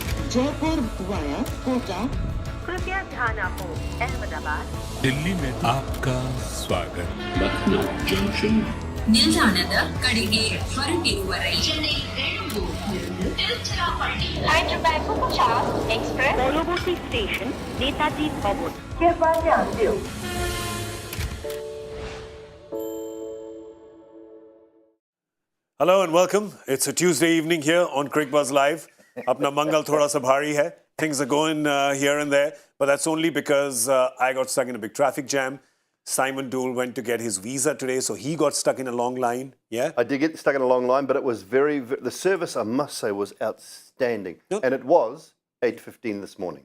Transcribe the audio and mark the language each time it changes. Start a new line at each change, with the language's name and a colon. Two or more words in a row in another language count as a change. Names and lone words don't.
Hindi: जयपुर वाया कोटा। कृपया ध्यान आपको अहमदाबाद दिल्ली में आपका स्वागत. Lucknow Junction.
Kannada: ನಿಲ್ದಾಣದ ಕಡೆಗೆ ಹೊರಟಿರುವ ರೈಲು
Hindi: चेन्नई बेंगलुरु तिरुचिरापल्ली हैदराबाद सुपरफास्ट एक्सप्रेस
Bangla: পরবর্তী স্টেশন নেতাজি ভবন
Hindi: कृपया ध्यान दियो.
English: Hello and welcome. It's a Tuesday evening here on Cricbuzz Live.
Hindi: अपना मंगल थोड़ा सा भारी है.
English: Things are going here and there, but that's only because I got stuck in a big traffic jam. Simon Doull went to get his visa today, so he got stuck in a long line. Yeah? I did get stuck in a long line, but it was the service, I must say, was outstanding. Yep. And it was 8:15 this morning.